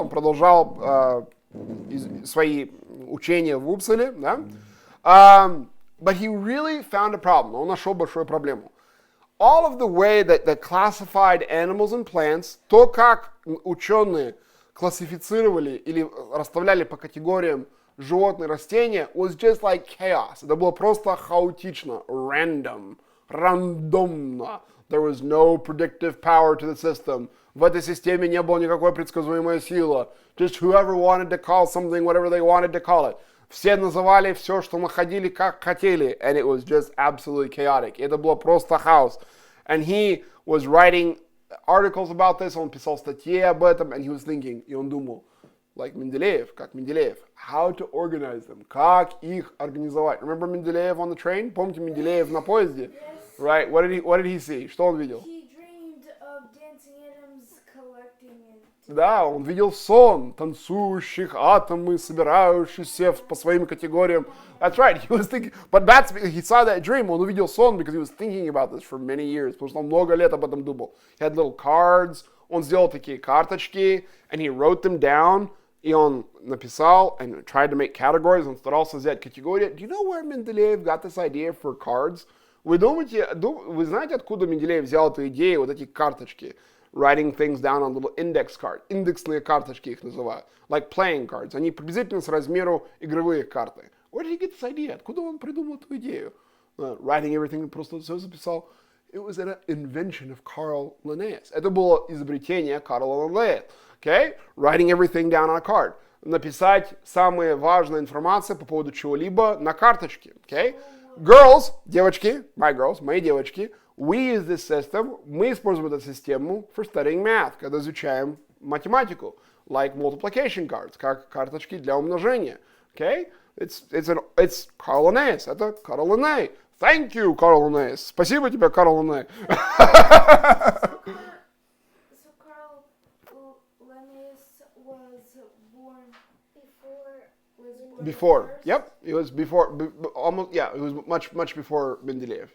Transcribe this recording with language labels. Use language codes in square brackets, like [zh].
[ru] Он продолжал свои учения в Упсале. Да? [en] But he really found a problem. [ru] Он нашел большую проблему. [en] All of the way that classified animals and plants, [ru] то, как ученые классифицировали или расставляли по категориям животные и растения, [en] was just like chaos. [ru] Это было просто хаотично, рандомно. [en] There was no predictive power to the system. [ru] В этой системе не было никакой предсказуемой силы. [en] Just whoever wanted to call something, whatever they wanted to call it. [ru] Все называли все, что находили, как хотели. [en] And it was just absolutely chaotic. [ru] Это было просто хаос. [en] And he was writing articles about this, [ru] он писал статьи об этом, [en] and he was thinking, [ru] и он думал, like Менделеев, как Менделеев, [en] how to organize them, [ru] как их организовать. [en] Remember Менделеев on the train? [ru] Помните Менделеев на поезде? [en] Yes. Right, what did he see? [ru] Что он видел? [en] He dreamed of dancing atoms collecting it. [ru] Да, он видел сон танцующих атомы, собирающиеся по своим категориям. [en] That's right, he was thinking, but he saw that dream, [ru] он увидел сон, [en] because he was thinking about this for many years, [ru] потому что он много лет об этом думал. [en] He had little cards, [ru] он сделал такие карточки, [en] and he wrote them down, [ru] и он написал, [en] and tried to make categories, [ru] он старался взять категории. [en] Do you know where Mendeleev got this idea for cards? [ru] Вы знаете, откуда Менделеев взял эту идею, вот эти карточки? [en] Writing things down on little index card. [ru] Индексные карточки их называют. [en] Like playing cards. [ru] Они приблизительно с размеру игровые карты. [en] Where did he get this idea? [ru] Откуда он придумал эту идею? [en] Writing everything, [ru] просто все записал. [en] It was an invention of Carl Linnaeus. [ru] Это было изобретение Карла Линнея. [en] Okay? Writing everything down on a card. [ru] Написать самая важная информация по поводу чего-либо на карточке. [en] Okay? Girls, [ru] девочки, мои девочки, [en] we use this system, [ru] мы используем эту систему [en] for studying math, [ru] когда изучаем математику, [en] like multiplication cards, [ru] как карточки для умножения. Okay? [en] It's Carl Linnaeus, [ru] это Карл Линней. [en] Thank you, Carl Linnaeus. [ru] Спасибо тебе, Карл Линней. [en] So Carl Linnaeus was born Before, yep, it was before, almost, yeah, it was much before Mendeleev.